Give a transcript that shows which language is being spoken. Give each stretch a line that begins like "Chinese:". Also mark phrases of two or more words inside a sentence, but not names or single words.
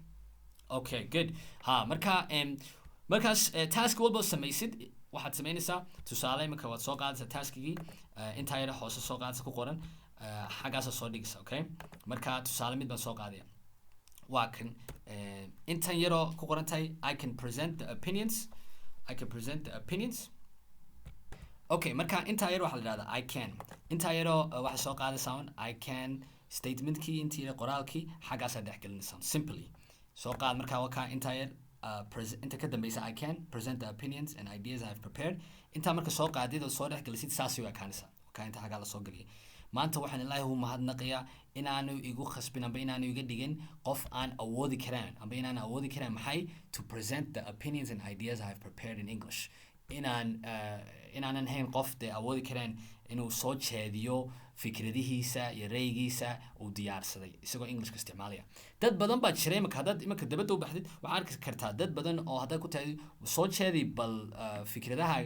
Somali: okay good ha markaas task walba samaysid waxaad samaynaysaa tusaale marka waad soo qaadaysaa taskigii intaa yara hoose soo qaadaysa ku qoran xaggaasa soo dhigaysa okay marka tusaale mid baan soo qaadaya waa kan intan yaroo ku qoran tahay
English: I can present the
Somali: opinions okay marka intaa yar waxaa la dhahdaa
English: I can
Somali: intaa yaroo waxaa soo qaadaysaa
English: I can
Somali: statementkii intii yar qoraalkii xaggaasaa dhex gelinaysaa simply soo qaad markaa wakaa intaa yar inta ka dambeysa
English: I can present the opinions and ideas I have prepared
Somali: intaa marka soo qaadid oo soo dhex gelisid saasay u ekaanaysaa wakaa inta xaggaa lasoo geliyay maanta waxaan ilaahi u mahadnaqayaa inaanu igu khasbin amba inaanu iga dhigin qof aan awoodi karaan amba inaan awoodi karaan maxay
English: to present the opinions and ideas I have prepared in English
Somali: inaanan hayn qof dee awoodi karaan inuu soo jeediyo fikradihiisa iyo raygiisa uu diyaarsaday isagoo Englishka isticmaalaya dad badan baa jiray marka dabadda u baxdid waxaad arki kartaa dad badan oo haddaad ku tahay soo jeedi bal fikradahaaga